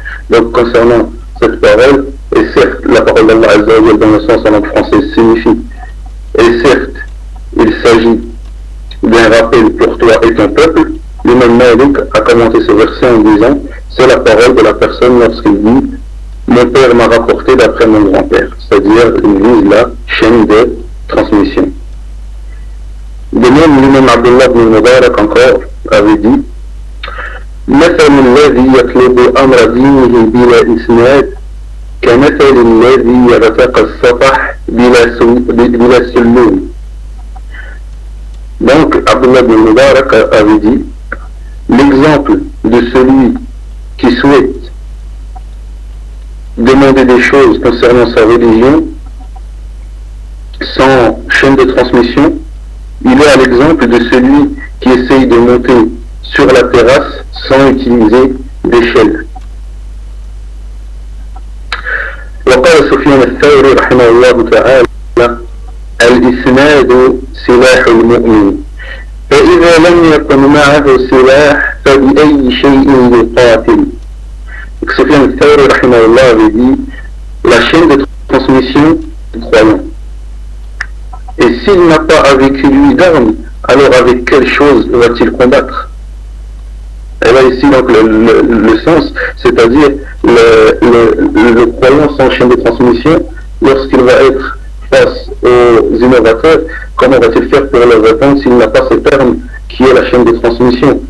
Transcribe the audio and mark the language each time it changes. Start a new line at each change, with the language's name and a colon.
French: Donc concernant cette parole, et certes la parole d'Allah Azza wa Jalla dans le sens en langue française signifie, et certes il s'agit d'un rappel pour toi et ton peuple, l'imam Malik a commenté ce verset en disant, c'est la parole de la personne lorsqu'il dit, mon père m'a rapporté d'après mon grand-père, c'est-à-dire il vise la chaîne de transmission. De même, l'imam Abdullah ibn Mubarak encore avait dit,
Arabic: مثل الذي يطلب أمر دينه بلا إسناد كمثل الذي يرتقى السطح بلا سلوم.
French: Donc Abdullah ibn Mubarak avait dit, l'exemple de celui qui souhaite demander des choses concernant sa religion sans chaîne de transmission, il est à l'exemple de celui qui essaye de monter sur la terrasse sans utiliser d'échelle.
Arabic: وقال سفيان الثوري رحمه الله تعالى الإسناد سلاح المؤمن فإذا لم يكن معه سلاح فبأي شيء يقاتل.
French: سفيان الثوري رحمه الله avait dit, la chaîne de transmission du croyant. Et s'il n'a pas avec lui d'armes, alors avec quelle chose va-t-il combattre? Et là ici donc le sens, c'est-à-dire le croyant sans chaîne de transmission, lorsqu'il va être face aux innovateurs, comment va-t-il faire pour les atteindre s'il n'a pas cette arme qui est la chaîne de transmission?